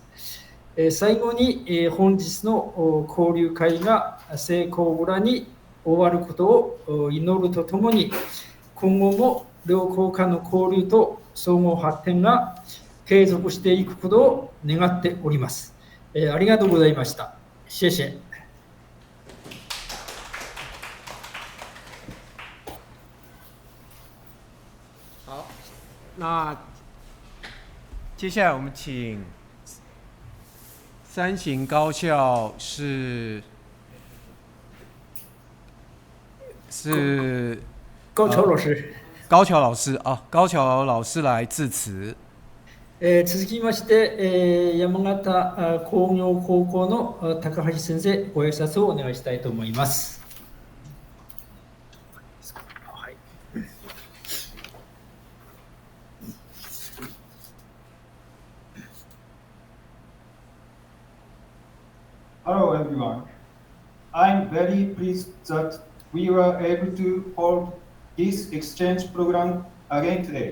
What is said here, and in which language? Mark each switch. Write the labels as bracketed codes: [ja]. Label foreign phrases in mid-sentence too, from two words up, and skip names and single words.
[ja] 最後に本日の交流会が成功裏に終わることを祈るとともに、今後も両校間の交流と総合発展が継続していくことを願っております。ありがとうございました。 [zh] 謝謝。那接下来我们请三型高校是高桥老师。高桥老师啊，高桥老師来致辞。 [ja] 続きまして、山形工業高校の高橋先生、ご挨拶をお願いしたいと思います。はい、 [en] Hello everyone. I'm very pleased that we were able to hold this exchange program again today.